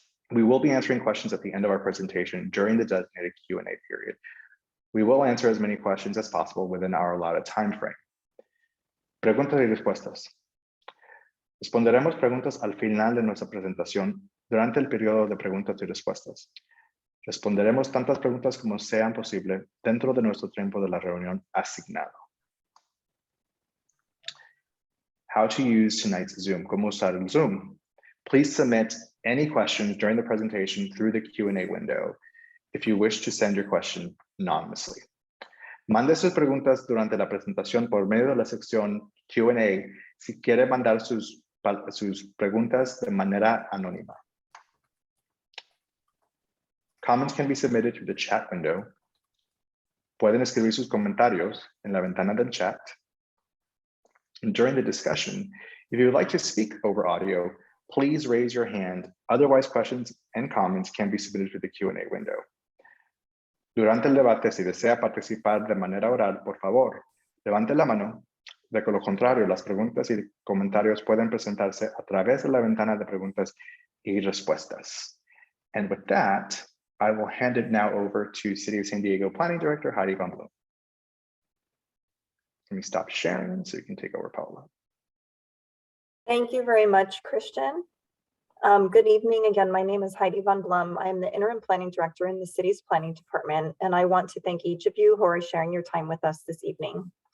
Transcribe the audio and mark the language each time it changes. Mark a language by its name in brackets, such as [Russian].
[English] We will be answering questions at the end of our presentation during the designated Q&A period. We will answer as many questions as possible within our allotted time frame. [Spanish] Preguntas y respuestas. Responderemos preguntas al final de nuestra presentación durante el periodo de preguntas y respuestas. Responderemos tantas preguntas como sean posible dentro de nuestro tiempo de la reunión asignado. [English] how to use tonight's Zoom, [Spanish] cómo usar el Zoom. [English] Please submit any questions during the presentation through the Q&A window if you wish to send your question anonymously. [Spanish] Mande sus preguntas durante la presentación por medio de la sección Q&A si quiere mandar sus preguntas de manera anónima. [English] Comments can be submitted through the chat window. [Spanish] Pueden escribir sus comentarios en la ventana del chat. [English] And during the discussion, if you would like to speak over audio, please raise your hand. Otherwise, questions and comments can be submitted through the Q&A window. [Spanish] Durante el debate, si desea participar de manera oral, por favor, levante la mano. De lo contrario, las preguntas y comentarios pueden presentarse a través de la ventana de preguntas y respuestas. [English] And with that, I will hand it now over to City of San Diego Planning Director, Heidi Bungalow. Let me stop sharing so you can take over, Paula. Thank you very much, Christian. Good evening again. My name is Heidi Von Blum. I am the Interim Planning Director in the city's Planning Department, and I want to thank each of you who are sharing your time with us this evening.